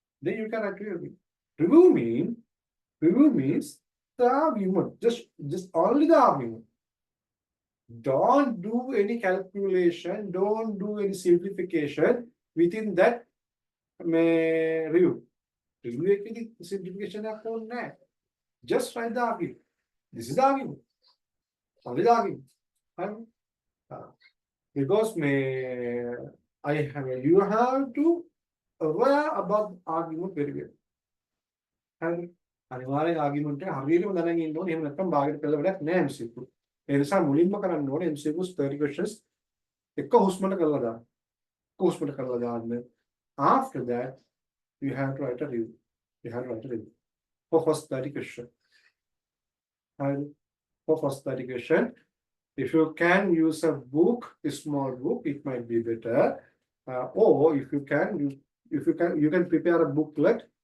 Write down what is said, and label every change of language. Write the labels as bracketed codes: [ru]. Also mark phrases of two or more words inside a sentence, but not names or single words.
[en] Review means the argument, just only the argument. Don't do any calculation, don't do any simplification within that review. [si] Review ekadi simplification එකක් ඕනේ නැහැ. [en] Just write the argument. This is the argument. Only the argument. Because you have to aware about the argument very well. [si] අනිවාර්යෙන් ආගියුමන්ට් එක හරියටම දැනගෙන ඉන්න ඕනේ. එහෙම නැත්නම් භාගයට කළ වැඩක් නෑ MCQ. ඒ නිසා මුලින්ම කරන්න ඕනේ [en] MCQs 30 questions [si] එක හුස්මකට කරලා දාන්න. [en] After that you have to write a review. For first 30 question. And for first 30 question, if you can use a book, a small book, it might be better. Or if you can, you can prepare a booklet.